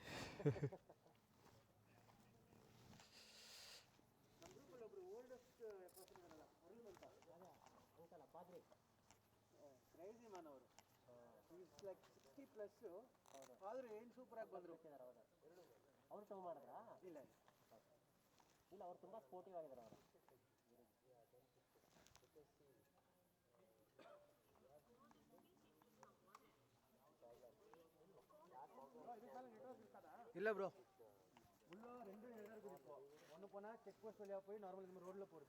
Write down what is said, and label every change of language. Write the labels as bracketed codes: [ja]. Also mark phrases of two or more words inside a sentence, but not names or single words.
[kn] ನಮ್ಮ ಗ್ರೂಪಲ್ಲಿ ಒಬ್ರು [en] oldest person [kn] ಇದ್ದಾರಲ್ಲ, ಅರುಣ್ ಅಂತ, ಅಂತಲ್ಲ ಪಾದ್ರಿ, [en] crazy man [kn] ಅವರು. [en] is like [kn] 60+ ಆದರೂ ಏನು ಸೂಪರಾಗಿ ಬಂದರು. ಅವ್ರು ಟೋ ಮಾಡಿದ್ರಾ? ಇಲ್ಲ ಇಲ್ಲ, ಅವ್ರು ತುಂಬ ಸ್ಪೋರ್ಟಿವ್ ಆಗಿದ್ದಾರೆ. [ta] ಅವರು இல்லை ப்ரோ, உள்ள 2 இடருக்கு இருக்கும். ஒன்று போனால் [en] check post [ta] வழியாக போய் நார்மல் இந்த மாதிரி ரோட்டில் போகிறது.